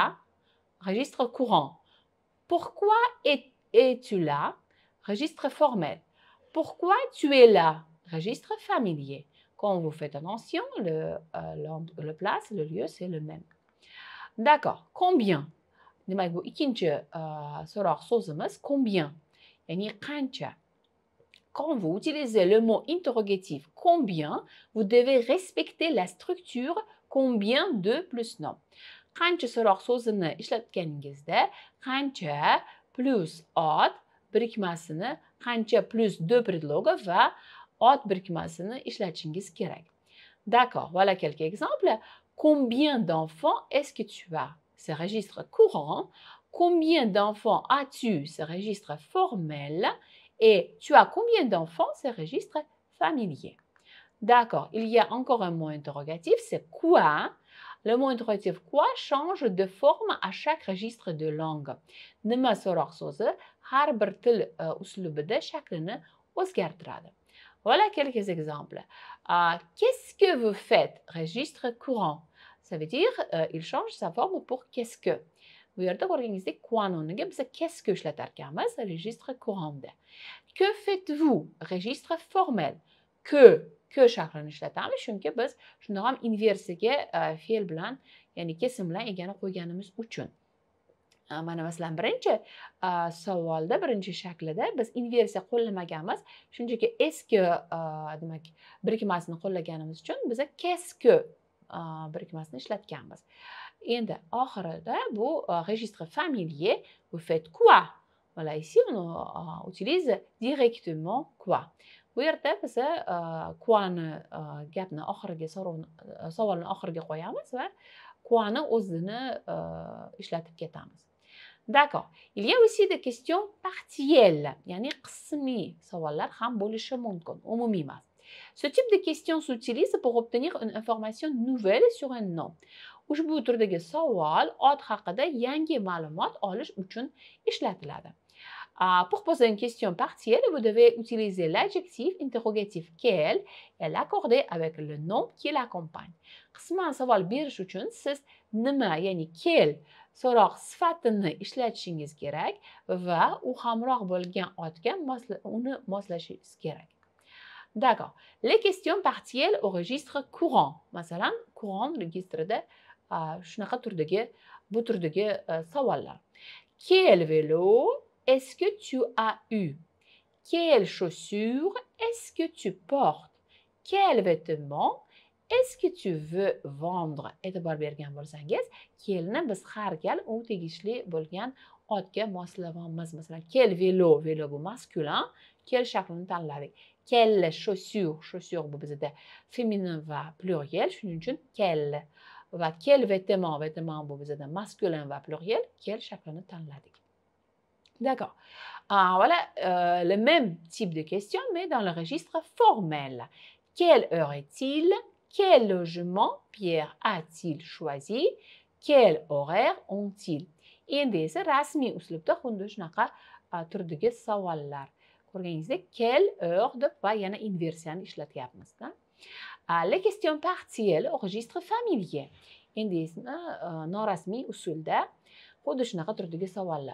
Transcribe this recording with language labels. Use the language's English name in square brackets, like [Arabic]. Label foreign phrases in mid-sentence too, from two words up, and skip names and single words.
[French] Registre courant. Pourquoi es-tu là? Registre formel. Pourquoi tu es là? Registre familier. Quand vous faites attention, le place, le lieu, c'est le même. D'accord. Combien? [Uzbek] Demak, bu ikkinchi so'roq so'zimiz combien. Yani qancha. [French] Quand vous utilisez le mot interrogatif combien, vous devez respecter la structure combien de plus nom. [Uzbek] Qancha so'roq so'zini ishlatganingizda qancha plus ot birikmasini, qancha plus de predlogi va ot birikmasini ishlatishingiz kerak. [French] D'accord, voilà quelques exemples. Combien d'enfants est-ce que tu as? C'est registre courant. Combien d'enfants as-tu? C'est registre formel. Et tu as combien d'enfants? C'est registre familier. D'accord, il y a encore un mot interrogatif, c'est quoi? Le mot interrogatif quoi change de forme à chaque registre de langue. [Uzbek] Nima so'roq so'zi har bir til uslubida shaklini o'zgartiradi. [French] Voilà quelques exemples. Qu'est-ce que vous faites? Registre courant. Ça veut dire il change sa forme pour qu'est-ce que. [Uzbek] Bu yerda ko'rganingizdek quo'ni o'rniga biz [French] qu'est-ce que [Uzbek] ishlatarkanmiz [French] registre courantda. Que faites-vous? Registre formel. [Uzbek] Que shaklini ishlatamiz, chunki biz shunda ham inversiyaga fe'l bilan, ya'ni kesim bilan egani qo'yganimiz uchun. Mana masalan birinchi savolda, birinchi shaklida biz inversiya qo'llamaganmiz, shunchaki [French] est-ce que [Uzbek] demak birikmasini qo'llaganimiz uchun biza [French] qu'est-ce que [Uzbek] birikmasini ishlatganmiz. Endi oxirida bu [French] registre familier, vous faites quoi? Voilà, ici on utilise directement quoi. [Uzbek] Bu yerda biz quo'ni gapni oxiriga savolni oxiriga qo'yamiz va quo'ni o'zini ishlatib ketamiz. [French] D'accord. Il y a aussi des questions partielles, [Uzbek] ya'ni qismiy savollar ham bo'lishi mumkin, umumiy emas. [French] Ce type de questions s'utilise pour obtenir une information nouvelle sur un nom. [Uzbek] Ushbu turdagi savol ot haqida yangi ma'lumot olish uchun ishlatiladi. [French] Pour poser une question partielle, vous devez utiliser l'adjectif interrogatif quel et l'accorder avec le nom qui l'accompagne. [Uzbek] Qisman savol berish uchun siz nima, ya'ni quel so'roq sifatini ishlatishingiz kerak va u hamroh bo'lgan otga uni moslashingiz kerak. [French] D'accord. Les questions partielles au registre courant. [Uzbek] Masalan, courant registrida shunaqa bu turdagi savollar. [French] Quel vélo est-ce que tu as eu? Quelles chaussures est-ce que tu portes? Quel vêtement est-ce que tu veux vendre? [Uzbek] E'tibor bergan bo'lsangiz, kelni biz har gal u tegishli bo'lgan otga moslayapmiz. Masalan, [French] quel vélo, vélo [Uzbek] bu maskulin, quel shaklini tanladik. [French] Quelle chaussure, chaussure [Uzbek] bu bizda feminin va pluriel, shuning uchun quel va [French] quel vêtement, vêtement [Uzbek] bu bizda masculin va pluriel, quel shaklini tanladik. [French] D'accord. Voilà le même type de question, mais dans le registre formel. Quelle heure est-il? Quel logement Pierre a-t-il choisi? Quel horaire ont-ils? [Uzbek] Endi esa rasmiy uslubda xuddi shunaqa turdagi savollar. Ko'rganingizdek, [French] quelle heure [Uzbek] deb va yana inversiyani ishlatyapmiz. [French] Les questions partielles au registre familier. [Uzbek] Endi esa norasmiy usulda xuddi shunaqa turdagi savollar.